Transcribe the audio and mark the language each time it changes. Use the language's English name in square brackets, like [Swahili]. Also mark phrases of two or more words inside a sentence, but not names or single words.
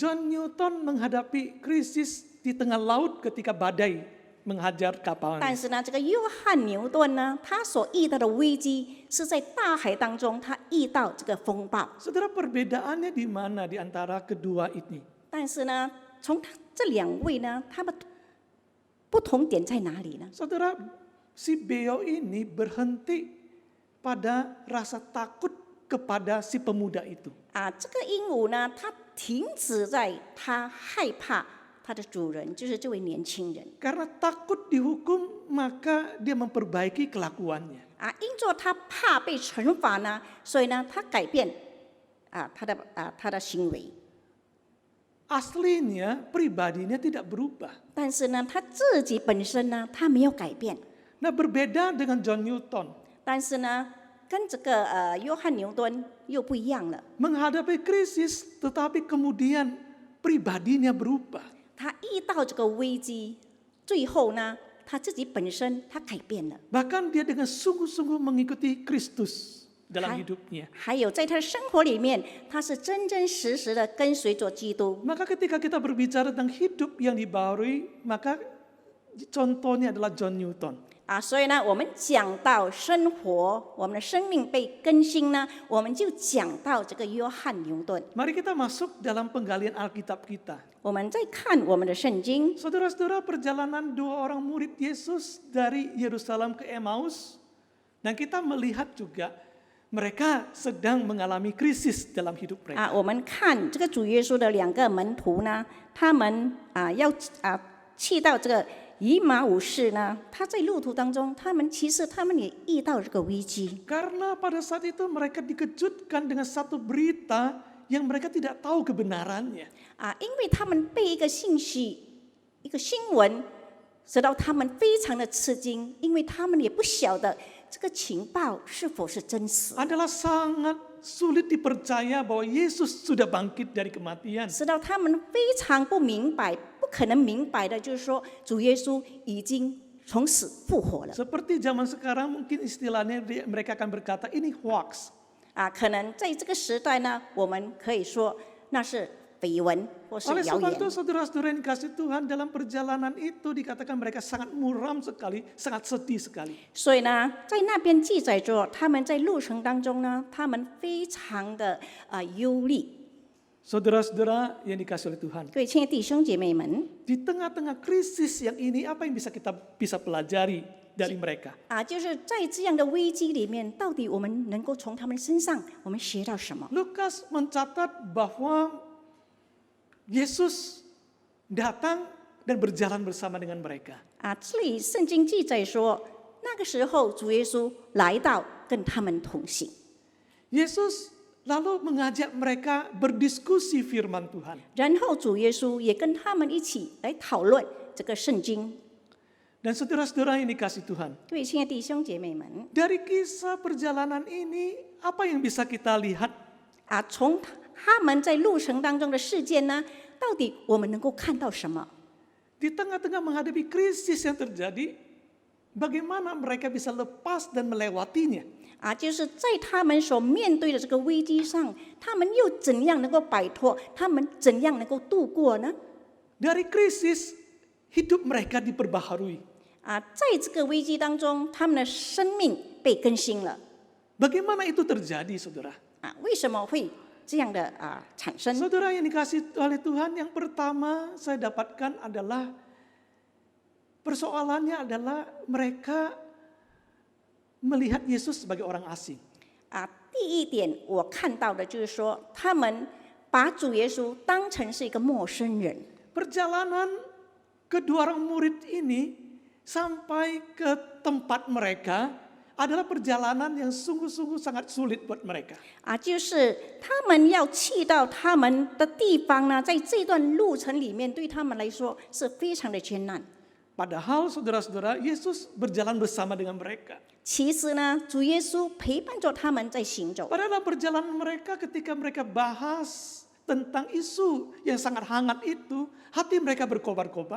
[Indonesian] John Newton menghadapi krisis di tengah laut ketika badai menghajar kapalnya. [Chinese] 但是呢，这个约翰牛顿呢，他所遇到的危机是在大海当中，他遇到这个风暴。 [Indonesian] Saudara, perbedaannya di mana di antara kedua ini? [Chinese] 但是呢，从这两位呢，他们不同点在哪里呢？ [Indonesian] Saudara, si beo ini berhenti pada rasa takut kepada si pemuda itu. [Chinese] 这个鹦鹉呢，它停止在它害怕它的主人，就是这位年轻人。 [Indonesian] Karena takut dihukum, maka dia memperbaiki kelakuannya. [Chinese] 因着他怕被惩罚呢，所以呢，他改变他的行为。 [Indonesian] Aslinya pribadinya tidak berubah. [Chinese] 但是呢，他自己本身呢，他没有改变。 [Indonesian] Nah, berbeda dengan John Newton. [Chinese] 但是呢，跟这个约翰牛顿又不一样了。 [Indonesian] Menghadapi krisis, tetapi kemudian pribadinya berubah. [Chinese] 他遇到这个危机，最后呢，他自己本身他改变了。 [Indonesian] Bahkan dia dengan sungguh-sungguh mengikuti Kristus dalam hidupnya. [Chinese] 还有在他的生活里面，他是真真实实的跟随着基督。 [Indonesian] Maka ketika kita berbicara tentang hidup yang dibaharui, maka contohnya adalah John Newton. [Chinese] 所以呢，我们讲到生活，我们的生命被更新呢，我们就讲到这个约翰牛顿。 [Indonesian] Mari kita masuk dalam penggalian Alkitab kita. [Chinese] 我们再看我们的圣经， [Indonesian] Saudara-saudara, perjalanan dua orang murid Yesus dari Yerusalem ke Emmaus, dan kita melihat juga mereka sedang mengalami krisis dalam hidup mereka. [Chinese] 我们看这个主耶稣的两个门徒呢，他们要去到这个以马忤斯呢，他在路途当中，他们也遇到这个危机。 [Indonesian] Karena pada saat itu mereka dikejutkan dengan satu berita yang mereka tidak tahu kebenarannya. [Chinese] 因为他们被一个信息、一个新闻，使到他们非常的吃惊，因为他们也不晓得这个情报是否是真实。 [Indonesian] Adalah sangat sulit dipercaya bahwa Yesus sudah bangkit dari kematian. [Chinese] 使到他们非常不明白，不可能明白的，就是说主耶稣已经从死复活了。 [Indonesian] Seperti zaman sekarang mungkin istilahnya mereka akan berkata ini hoax. [Chinese] 可能在这个时代呢，我们可以说那是绯闻或是 [Indonesian] Oleh [Chinese] 谣 [Indonesian] sebab [Chinese] 言 [Indonesian] itu。 saudara-saudara yang dikasih Tuhan, dalam perjalanan itu dikatakan mereka sangat muram sekali, sangat sedih sekali. [Chinese] 所以呢，在那边记载着他们在路程当中呢，他们非常的忧虑。 [Indonesian] Saudara-saudara yang dikasih oleh Tuhan, [Chinese] 各位亲爱的弟兄姐妹们， [Indonesian] di tengah-tengah krisis yang ini apa yang kita bisa pelajari dari mereka? [Chinese] 就是在这样的危机里面，到底我们能够从他们身上我们学到什么？ [Indonesian] Lukas mencatat bahwa Yesus datang dan berjalan bersama dengan mereka. [Chinese] 这里圣经记载说，那个时候主耶稣来到，跟他们同行。 [Indonesian] Yesus lalu mengajak mereka berdiskusi firman Tuhan. [Chinese] 然后主耶稣也跟他们一起来讨论这个圣经。 [Indonesian] Dan saudara-saudara yang dikasih Tuhan, [Chinese] 各位亲爱的弟兄姐妹们， [Indonesian] dari kisah perjalanan ini apa yang bisa kita lihat? [Chinese] 从他们在路程当中的事件呢，到底我们能够看到什么？ [Indonesian] Di tengah-tengah menghadapi krisis yang terjadi, bagaimana mereka bisa lepas dan melewatinya? [Chinese] 就是在他们所面对的这个危机上，他们又怎样能够摆脱？他们怎样能够度过呢？ [Indonesian] Dari krisis, hidup mereka diperbaharui. [Chinese] 在这个危机当中，他们的生命被更新了。 [Indonesian] Bagaimana itu terjadi, saudara? [Chinese] 为什么会这样的产生？ [Indonesian] Saudara yang dikasih oleh Tuhan, yang pertama saya dapatkan adalah persoalannya adalah mereka melihat Yesus sebagai orang asing. [Chinese] 第一点我看到的就是说，他们把主耶稣当成是一个陌生人。 [Indonesian] Perjalanan kedua orang murid ini sampai ke tempat mereka adalah perjalanan yang sungguh-sungguh sangat sulit buat mereka. [Chinese] 就是他们要去到他们的地方呢，在这段路程里面，对他们来说是非常的艰难。 [Indonesian] Padahal saudara-saudara, Yesus berjalan bersama dengan mereka. [Chinese] 其实呢，主耶稣陪伴着他们在行走。 [Indonesian] Padahal perjalanan mereka ketika mereka bahas tentang isu yang sangat hangat itu, hati mereka berkobar-kobar.